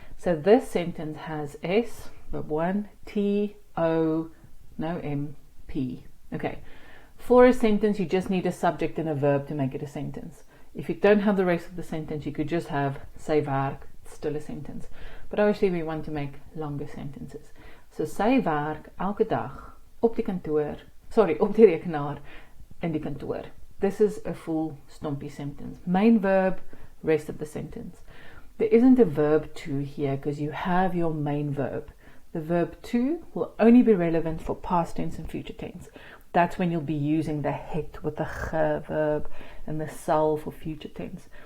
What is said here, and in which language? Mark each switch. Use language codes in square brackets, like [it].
[en] So this sentence has S, verb 1, T, O, no M, P. Okay. For a sentence, you just need a subject and a verb to make it a sentence. If you don't have the rest of the sentence, you could just have [af] sy werk, [en] still a sentence. But obviously we want to make longer sentences. [af] So sy werk elke dag op die kantoor, op die rekenaar in die kantoor. [en] This is a full Stumpy sentence. Main verb, rest of the sentence. There isn't a verb to here because you have your main verb. The verb to will only be relevant for past tense and future tense. That's when you'll be using the het with the ge verb and the sal for future tense.